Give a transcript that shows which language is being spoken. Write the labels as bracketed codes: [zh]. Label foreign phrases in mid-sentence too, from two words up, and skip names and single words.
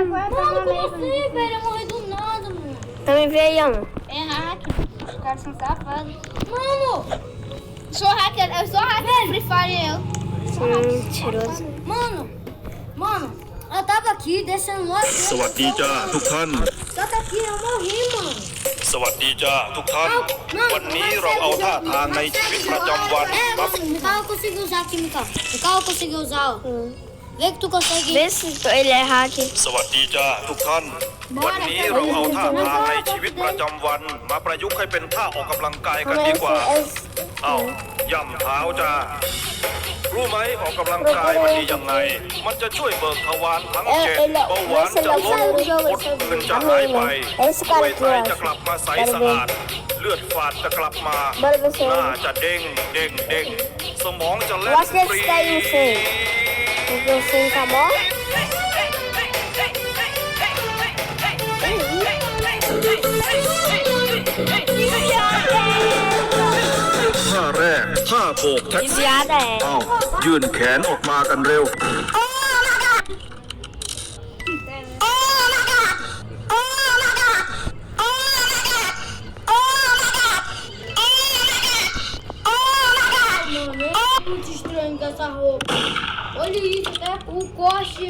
[pt] Mano, como assim, velho? Eu morri do nada, mano. Também vê aí, ó. É hack. Os caras são safados. Mano, Eu sou hacker Free Fire, eu. Mentiroso. Mano, eu tava aqui descendo lá. [th] สวัสดีจ้าทุกท่าน [pt] Só que aqui eu morri, mano. [th] สวัสดีจ้าทุกท่าน วันนี้เราเอาท่าทางในชีวิตประจำวันมา [pt] Micael conseguiu usar aqui, Micael. Micael conseguiu usar, ó. Vê que tu consegue. Vê se ele é hack. [th] สวัสดีจ้าทุกท่าน วันนี้เราเอาท่าทางในชีวิตประจำวัน มาประยุกต์ให้เป็นท่าออกกำลังกายกันดีกว่า เอาย่ำเท้าจ้า รู้ไหมออกกำลังกายมันดียังไง มันจะช่วยเบิกทวารทั้งเจ็ดเบาหวานจะลดอดอื่นจะหายไปไวไตจะกลับมาใสสะอาด เลือดฝาดจะกลับมา หน้าจะเด้งสมองจะเล่นฟรี [pt] Porque o sem acabou. [th] ท่าแรกท่าโบกแท็กซี่ [pt] Desviada é. [th] เอายื่นแขนออกมากันเร็ว [pt] Mano, é muito estranho com essa roupa. Olha isso, até o corte.